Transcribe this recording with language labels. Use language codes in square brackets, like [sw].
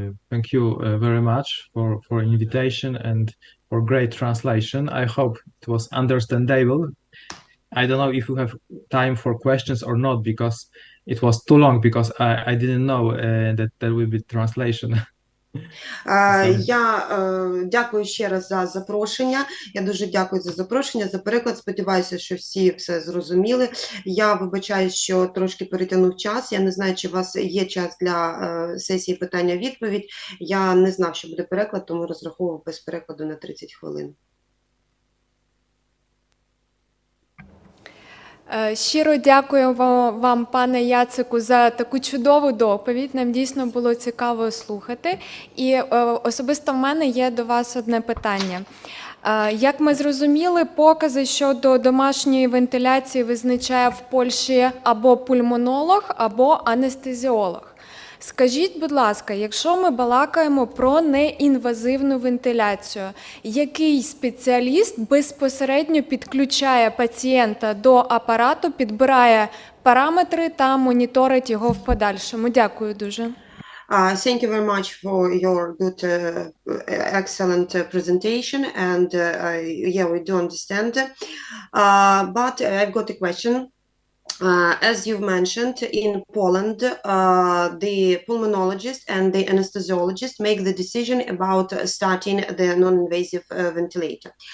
[en] Thank you very much for invitation and for great translation. I hope it was understandable. I don't know if you have time for questions or not, because it was too long, because I didn't know that there will be translation. [uk] Я дякую ще раз за запрошення. Я дуже дякую за запрошення, за переклад. Сподіваюся, що всі все зрозуміли. Я вибачаю, що трошки перетягнув час. Я не знаю, чи у вас є час для сесії питання-відповідь. Я не знав, що буде переклад, тому розраховував без перекладу на 30 хвилин. Щиро дякую вам, пане Яцику, за таку чудову доповідь. Нам дійсно було цікаво слухати. І особисто в мене є до вас одне питання. Як ми зрозуміли, покази щодо домашньої вентиляції визначає в Польщі або пульмонолог, або анестезіолог. Скажіть, будь ласка, якщо ми балакаємо про неінвазивну вентиляцію, який спеціаліст безпосередньо підключає пацієнта до апарату, підбирає параметри та моніторить його в подальшому? Дякую дуже. [en] Thank you very much for your good, excellent presentation, and yeah, we do understand. But I've got a question. As you've mentioned, in Poland, the pulmonologist and the anesthesiologist make the decision about starting the non-invasive ventilator.